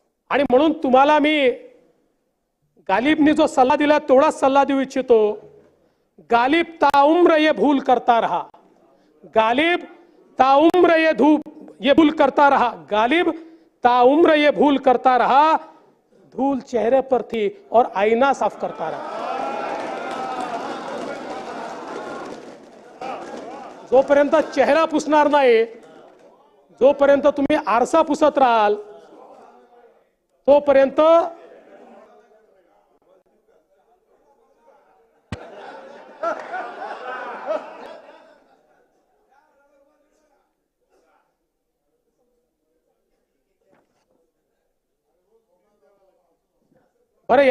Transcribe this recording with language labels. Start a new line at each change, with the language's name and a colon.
Marathi: आणि म्हणून तुम्हाला मी गालिबने जो सल्ला दिला तेवढाच सल्ला देऊ इच्छितो.
Hindi: गालिब ताउम्र ये भूल करता रहा. गालिब ताउम्र ये भूल करता रहा. गालिब ताउम्र ये भूल करता रहा. धूल चेहरे पर थी और आईना साफ करता रहा.
Marathi: जोपर्यंत चेहरा पुसणार नाही, जोपर्यंत तुम्ही आरसा पुसत राहाल तोपर्यंत बरं.